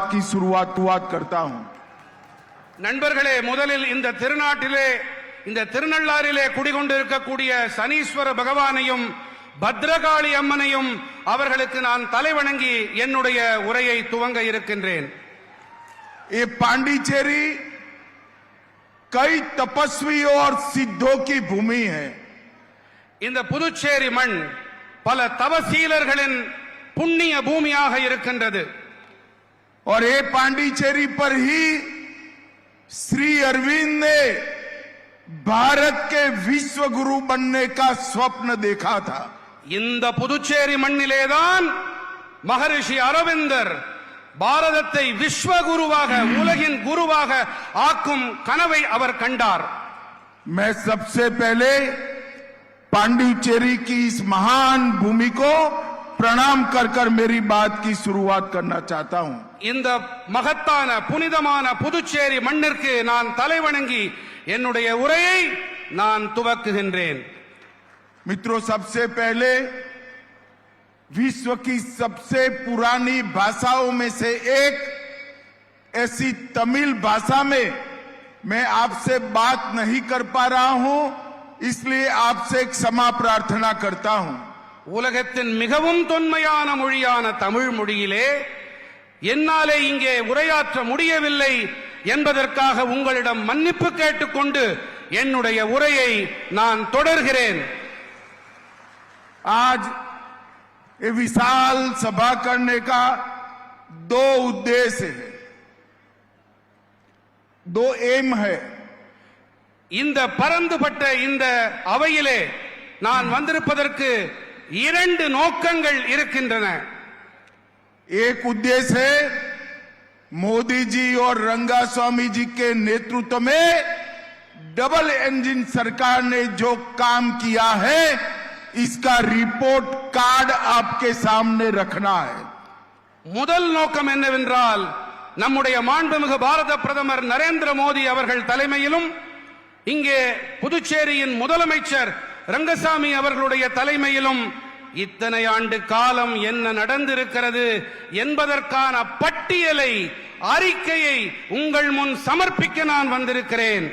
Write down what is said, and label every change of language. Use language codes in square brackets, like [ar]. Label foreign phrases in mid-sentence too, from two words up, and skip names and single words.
[hi] की शुरुआत करता हूं। [ta] நண்பர்களே, முதலில் இந்த திருநாட்டிலே, இந்த திருநள்ளாறிலே குடிகொண்டிருக்கக்கூடிய சனீஸ்வர பகவானையும் பத்ரகாளி அம்மனையும் அவர்களுக்கு நான் தலைவணங்கி என்னுடைய உரையை துவங்க இருக்கின்றேன். [hi] ये पांडिचेरी कई तपस्वियों और सिद्धों की भूमि है। [ta] இந்த புதுச்சேரி மண் பல தவசீலர்களின் புண்ணிய பூமியாக இருக்கின்றது. [hi] और ये पांडिचेरी पर ही श्री अरविंद ने भारत के विश्व गुरु बनने का स्वप्न देखा था। [ta] இந்த புதுச்சேரி மண்ணிலேதான் மகரிஷி அரவிந்தர் பாரதத்தை விஸ்வகுருவாக, உலகின் குருவாக ஆக்கும் கனவை அவர் கண்டார். [hi] मैं सबसे पहले पांडिचेरी की इस महान भूमि को प्रणाम कर कर मेरी बात की शुरुआत करना चाहता हूं। [ta] இந்த மகத்தான புனிதமான புதுச்சேரி மண்ணிற்கு நான் தலைவணங்கி என்னுடைய உரையை நான் துவக்குகின்றேன். [hi] मित्रों, सबसे पहले विश्व की सबसे पुरानी भाषाओं में से एक ऐसी तमिल भाषा में मैं आपसे बात नहीं कर पा रहा हूं, इसलिए आपसे क्षमा प्रार्थना करता हूं। [ta] உலகத்தின் மிகவும் தொன்மையான மொழியான தமிழ் மொழியிலே என்னாலே இங்கே உரையாற்ற முடியவில்லை என்பதற்காக உங்களிடம் மன்னிப்பு கேட்டுக்கொண்டு என்னுடைய உரையை நான் தொடர்கிறேன். [hi] आज ये विशाल सभा करने का दो उद्देश्य है, दो एम है। [ta] இந்த பரந்துபட்ட இந்த அவையிலே நான் வந்திருப்பதற்கு இரண்டு நோக்கங்கள் இருக்கின்றன. [hi] एक उद्देश्य है मोदी जी और रंगास्वामी जी के नेतृत्व में [en] double engine [hi] सरकार ने जो काम किया है, इसका [en] report card [hi] आपके सामने रखना है। [ta] முதல் நோக்கம் என்னவென்றால், நம்முடைய மாண்புமிகு பாரத பிரதமர் நரேந்திர மோடி அவர்கள் தலைமையிலும் இங்கே புதுச்சேரியின் முதலமைச்சர் ரங்கசாமி அவர்களுடைய தலைமையிலும் இத்தனை ஆண்டு காலம் என்ன நடந்திருக்கிறது என்பதற்கான பட்டியலை, அறிக்கையை உங்கள் முன் சமர்ப்பிக்க நான் வந்திருக்கிறேன்.